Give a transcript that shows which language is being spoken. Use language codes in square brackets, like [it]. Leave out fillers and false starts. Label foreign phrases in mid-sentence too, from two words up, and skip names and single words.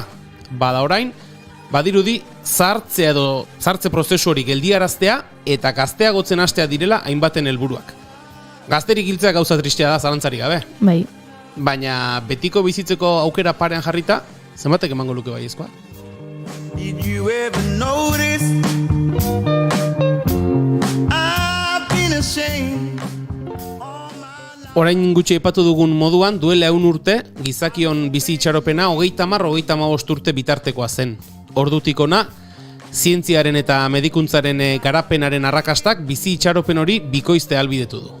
[eu] Bada orain, badirudi zartze prozesu hori geldiaraztea eta gazteagotzen hastea direla hainbaten helburuak. Gazterik hiltzea gauza tristea da, zalantzarik gabe. Bai. Baina betiko bizitzeko aukera parean jarrita, zenbatek emango luke baiezkoa? [en] Did you ever notice I've been ashamed? [eu] Orain gutxi aipatu dugun moduan, duela 100 urte, gizakion bizi itxaropena 30-35 urte bitartekoa zen. Ordutik ona, zientziaren eta medikuntzaren garapenaren arrakastak bizi itxaropen hori bikoizte ahalbidetu du.